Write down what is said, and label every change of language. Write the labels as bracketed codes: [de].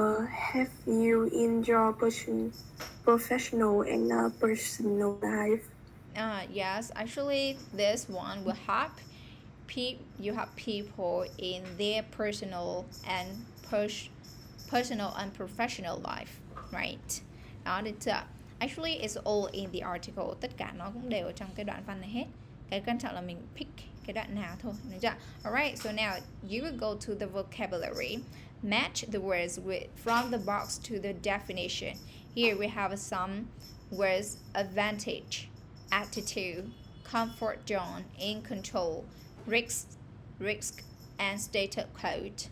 [en] Have you in your professional and personal life? Yes, actually this one will help you have people in their personal and professional life, right? [vi] Đó, được chưa? [en] Actually it's all in the article, [vi] tất cả nó cũng đều ở trong cái đoạn văn này hết. Cái quan trọng là mình pick cái đoạn nào thôi, được chưa? [en] Alright, so now you will go to the vocabulary, match the words from the box to the definition. Here we have some words: advantage, attitude, comfort zone, in control, risk, and status quo.